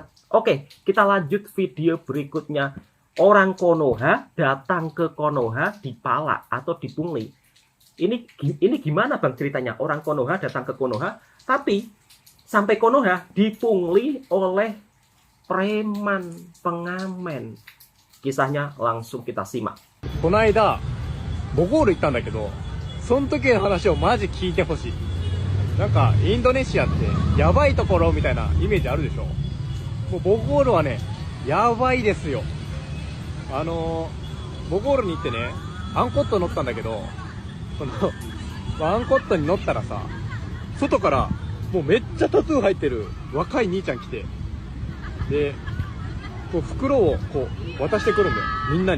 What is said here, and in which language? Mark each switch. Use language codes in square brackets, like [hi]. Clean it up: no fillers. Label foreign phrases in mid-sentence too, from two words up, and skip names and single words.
[id] Oke, kita lanjut video berikutnya. Orang Konoha datang ke Konoha di Palak atau di Pungli. Ini gimana Bang ceritanya? Orang Konoha datang ke Konoha, tapi sampai Konoha dipungli oleh preman pengamen. Kisahnya langsung kita simak. [ja] この間ボゴール行ったんだけど、その時の話をマジ聞いてほしい。なんかインドネシアってやばいところみたいなイメージあるでしょ。もうボゴールはねやばいですよ。ボゴールに行ってねアンコット乗ったんだけど、アンコットに乗ったらさ、外からもうめっちゃタトゥー入ってる若い兄ちゃん来て、でこう袋をこう渡してくるんだよ、みんなに。